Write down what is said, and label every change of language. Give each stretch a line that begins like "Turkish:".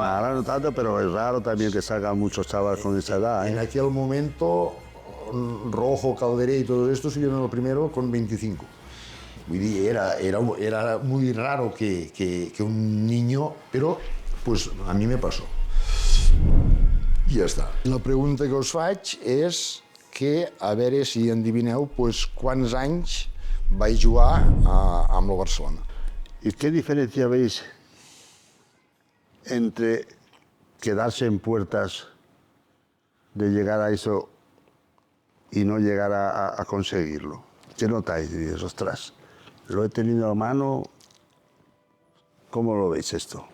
Spanish: Ahora no tanto, pero es raro también que salgan muchos chavales con esa edad. En aquel momento, Rojo, Calderé y todo esto subieron al primero con 25. Era muy raro que un niño, pero pues a mí me pasó.
Catalan: I ja està. La pregunta que us faig és que, a veure si endivineu, pues, quants anys vaig jugar amb el Barcelona.
Spanish: ¿Y qué diferencia veis entre quedarse en puertas de llegar a eso y no llegar a conseguirlo? ¿Qué notáis? Y dices, ostras, lo he tenido a mano. ¿Cómo lo veis esto?